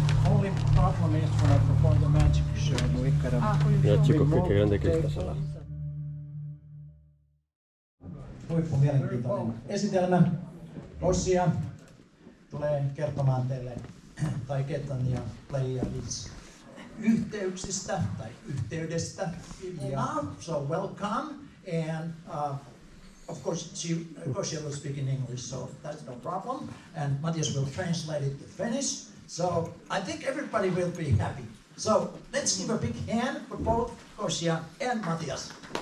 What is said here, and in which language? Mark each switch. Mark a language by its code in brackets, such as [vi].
[en] Only problem is when I perform the magic show, we gotta [es] Mira chicos, qué grande que es esta sala. [fi] Huippumielenkiintoinen esitelmä. Rossia tulee kertomaan teille Taigetan ja Pleiades yhteyksistä tai yhteydestä. [en] So welcome, and of course Rossia will speak in English, so that's no problem. And Matthias will translate it to Finnish. So I think everybody will be happy. So let's give a big hand for both Rossia and Matthias.